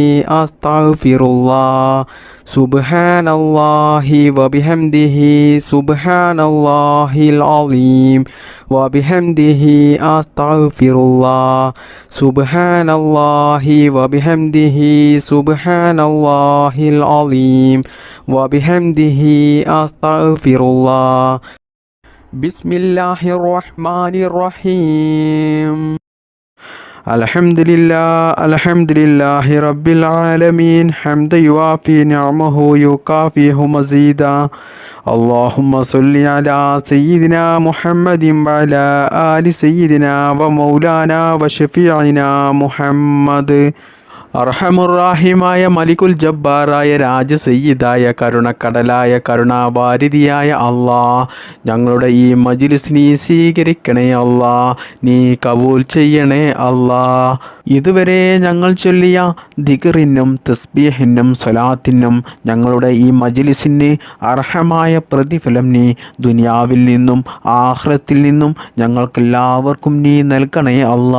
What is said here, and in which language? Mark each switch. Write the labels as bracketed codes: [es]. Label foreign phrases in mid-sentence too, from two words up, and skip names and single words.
[ar] أستغفر الله سبحان الله وبحمده سبحان الله العليم وبحمده أستغفر الله سبحان الله وبحمده سبحان الله العليم وبحمده أستغفر الله بسم الله الرحمن الرحيم الحمد لله رب العالمين حمدا يوافي نعمه يكافئ مزيده اللهم صل على سيدنا محمد وعلى آل سيدنا ومولانا وشفيعنا محمد [ml] അർഹമുറാഹിമായ മലികുൽ ജബ്ബാറായ രാജസയ്യിദായ കരുണക്കടലായ കരുണാവാരിധിയായ അല്ലാ, ഞങ്ങളുടെ ഈ മജ്ലിസ് നീ സ്വീകരിക്കണേ അല്ലാ, നീ കബൂൽ ചെയ്യണേ അല്ലാ. ഇതുവരെ ഞങ്ങൾ ചൊല്ലിയ ദിക്റിനും തസ്ബീഹിനും സ്വലാത്തിനും ഞങ്ങളുടെ ഈ മജ്ലിസിന് അർഹമായ പ്രതിഫലം നീ ദുനിയാവിൽ നിന്നും ആഖിറത്തിൽ നിന്നും ഞങ്ങൾക്കെല്ലാവർക്കും നീ നൽകണേ അല്ലാ.